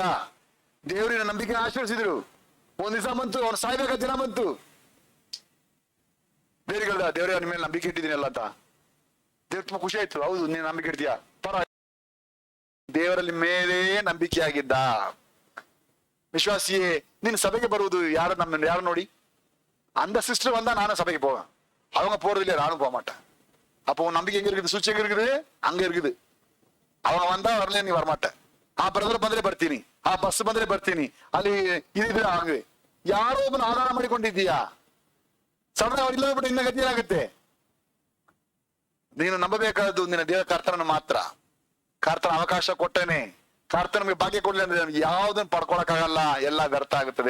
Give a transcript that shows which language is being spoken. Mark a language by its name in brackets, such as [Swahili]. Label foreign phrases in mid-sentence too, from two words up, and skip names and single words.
[Kannada] ದೇವರಿನ ನಂಬಿಕೆ ಆಶೀರ್ವದಿಸಿದ್ರು. ಒಂದ್ ದಿವಸ ಬಂತು, ಅವ್ನು ಸಾಯ್ಬೇಕಾದ ದಿನ ಬಂತು. ದೇವ್ರಿಗೆ ಹೇಳ್ದ, ದೇವ್ರೇ ಅವ್ನ ಮೇಲೆ ನಂಬಿಕೆ ಇಟ್ಟಿದ್ದೀನಲ್ಲ ಅಂತ. ದೇವ್ರ ತುಂಬಾ ಖುಷಿ ಆಯ್ತು. ಹೌದು, ನೀನ್ ನಂಬಿಕೆ ಇಡ್ತೀಯ, ಪರ. ದೇವರಲ್ಲಿ ಮೇಲೆ ನಂಬಿಕೆ ಆಗಿದ್ದ ವಿಶ್ವಾಸಿಯೇ. ನೀನು ಸಭೆಗೆ ಬರುವುದು ಯಾರು ನೋಡಿ? [Tamil] அந்த சிஸ்டர் வந்தா நானும் சபைக்கு போவேன், அவங்க போறது இல்லையா நானும் போக மாட்டேன். அப்போ உன் நம்பிக்கை எங்க இருக்குது? சுவிட்ச் எங்க இருக்குது? அங்க இருக்குது. அவங்க வந்தா வரல, நீ வரமாட்டேன். [Kannada] ಆ ಬ್ರದರ್ ಬಂದ್ರೆ ಬರ್ತೀನಿ, ಆ ಬಸ್ ಬಂದ್ರೆ ಬರ್ತೀನಿ, ಅಲ್ಲಿ ಇದಿದ್ರೆ ಹಂಗೆ ಯಾರೋ ಒಬ್ಬನ ಆಧಾರ ಮಾಡಿಕೊಂಡಿದ್ದೀಯಾ? ಸಡನ್ ಅವ್ರು ಇಲ್ಲ ಬಿಟ್ಟು ಇನ್ನ ಗತಿ ಏನಾಗುತ್ತೆ? ನೀನು ನಂಬಬೇಕಾದ್ದು ನಿನ್ನ ದೇವ ಕರ್ತನನ್ನು ಮಾತ್ರ. ಕರ್ತನ ಅವಕಾಶ ಕೊಟ್ಟೇನೆ, ಕರ್ತನ ನಮಗೆ ಭಾಗ್ಯ ಕೊಡ್ಲಿ ಅಂದ್ರೆ ನಮ್ಗೆ ಯಾವ್ದನ್ನು ಪಡ್ಕೊಳಕ್ಕಾಗಲ್ಲ, ಎಲ್ಲ ವ್ಯರ್ಥ ಆಗುತ್ತದೆ.